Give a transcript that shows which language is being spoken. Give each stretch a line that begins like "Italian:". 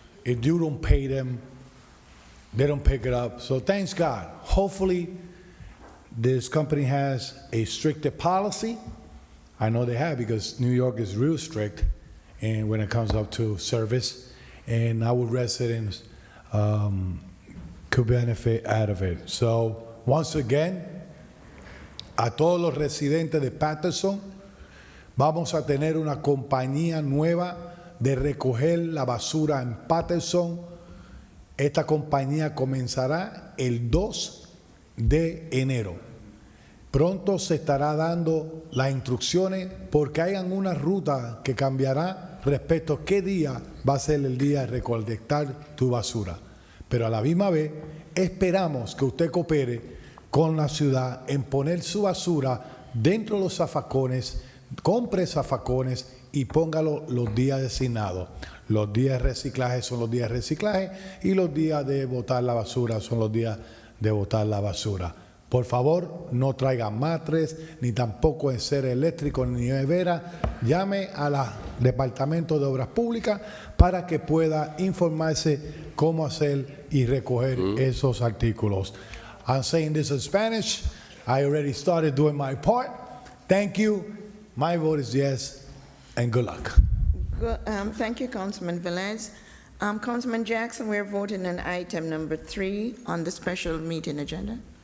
English: If you don't pay them, they don't pick it up. So thanks God. Hopefully This company has a stricter policy. I know they have because New York is real strict and when it comes up to service, and our residents could benefit out of it. So once again,
Spanish: a todos los residentes de Paterson, vamos a tener una compañía nueva de recoger la basura en Paterson. Esta compañía comenzará el 2 de enero. Pronto se estará dando las instrucciones porque hayan una ruta que cambiará respecto a qué día va a ser el día de recolectar tu basura. Pero a la misma vez esperamos que usted coopere con la ciudad en poner su basura dentro de los zafacones, compre zafacones y póngalo los días designados. Los días de reciclaje son los días de reciclaje y los días de botar la basura son los días de botar la basura. Por favor, no traiga matres, ni tampoco enseres eléctricos, ni nevera. Llame al Departamento de Obras Públicas para que pueda informarse cómo hacer y recoger esos artículos.
English: I'm saying this in Spanish. I already started doing my part. Thank you. My vote is yes, and good luck. Thank you, Councilman Velez. Councilman Jackson, we're voting on item number 3 on the special meeting agenda.